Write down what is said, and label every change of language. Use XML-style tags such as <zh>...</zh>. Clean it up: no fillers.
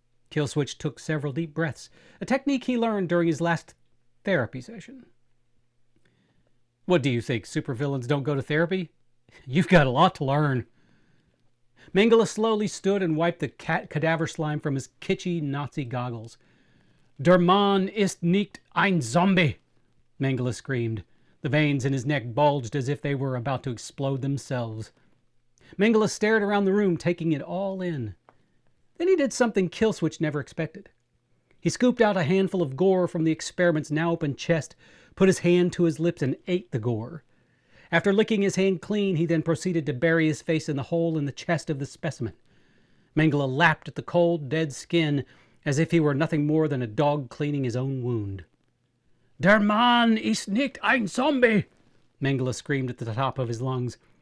<en>Killswitch took several deep breaths, a technique he learned during his last therapy session. What do you think, supervillains don't go to therapy? You've got a lot to learn. Mengele slowly stood and wiped the cadaver slime from his kitschy Nazi goggles.</en> <de>Der Mann ist nicht ein Zombie,</de> <en>Mengele screamed. The veins in his neck bulged as if they were about to explode themselves. Mengele stared around the room, taking it all in. Then he did something Killswitch never expected. He scooped out a handful of gore from the experiment's now open chest, put his hand to his lips, and ate the gore. After licking his hand clean, he then proceeded to bury his face in the hole in the chest of the specimen. Mengele lapped at the cold, dead skin as if he were nothing more than a dog cleaning his own wound.</en> <de>Der Mann ist nicht ein Zombie,</de> <en>Mengele screamed at the top of his lungs.</en>